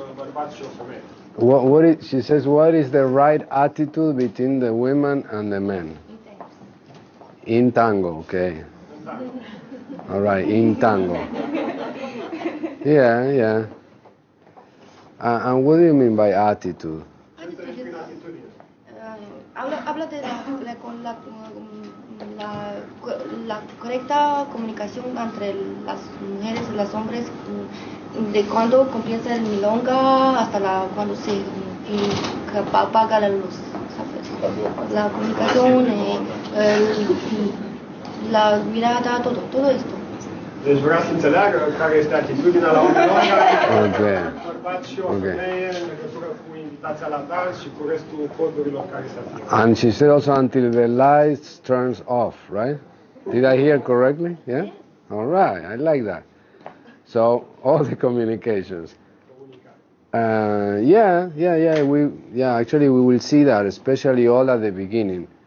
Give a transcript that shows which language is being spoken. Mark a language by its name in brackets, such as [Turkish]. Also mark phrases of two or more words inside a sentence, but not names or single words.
[English] She says, what is the right attitude between the women and the men? In tango, okay. All right, in tango. Yeah. And what do you mean by attitude? [Spanish] Habla de la correcta comunicación entre las mujeres y los hombres, de cuando comienza el milonga hasta cuando se apaga la luz. La comunicación, la mirada, todo esto. [Romanian] Deci vrea să înțeleagă care este atitudinea la o milonga, bărbați și o femeie în legătură cu invitația la dans și cu restul codurilor care se aplică. [English] And she said also until the lights turns off, right? Did I hear correctly? Yeah? All right, I like that. So, all the communications. Actually we will see that, especially all at the beginning.